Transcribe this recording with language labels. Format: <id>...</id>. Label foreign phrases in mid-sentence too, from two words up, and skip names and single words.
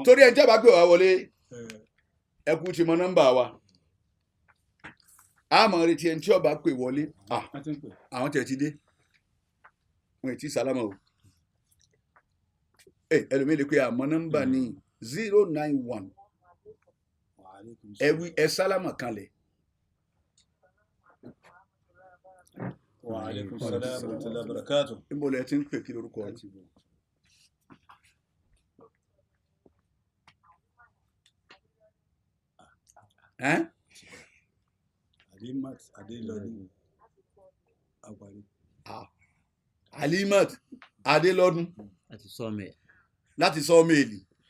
<yo>torí ẹni tí a bá gbé wa wọlé ẹ kú ti mọ nọ́mbà wa a máa retí ẹni tí ọba pè wọlé àwọn tẹ̀ ti dé wọn ti sálámà o ẹlòmíì lè pe àmọ́ nọ́mbà ní 091 ẹ sálámà kanlẹ̀.</yo> <ar>وعليكم السلام ورحمة الله وبركاته.</ar> <yo>níbo lẹ ti ń pè kí lórúkọ rẹ. Alimat Adelodun Agbari. Alimat Adelodun láti Sawmill.</yo>